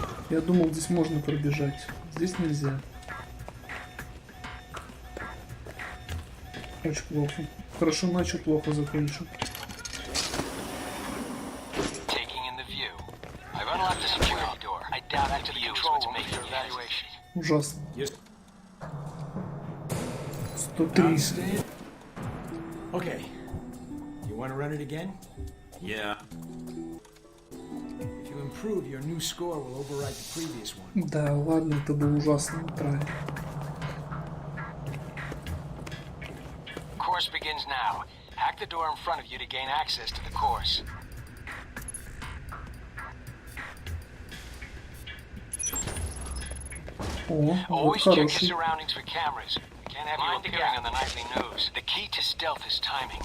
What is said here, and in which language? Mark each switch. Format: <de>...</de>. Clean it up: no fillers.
<ru>Я думал, здесь можно пробежать. Здесь нельзя. Очень плохо. Хорошо начал, плохо закончил.</ru> <en>Taking in the view. I've unlocked the security door. I doubt back to the control room for your evaluation.</en> <ru>Ужасно.</ru> <en>Yes. 103. Outstanding. Okay. You want to run it again? Yeah. If you improve, your new score will overwrite the previous one.</en> <ru>Да, ладно, это был ужасный трай.</ru> <en>Course begins now. Hack the door in front of you to gain access to the course.</en> <ru>О, вот</ru> <en>Always check your</en> <ru>хороший.</ru> <en>surroundings for cameras. We can't have you appearing on the nightly news. The key to stealth is timing.</en>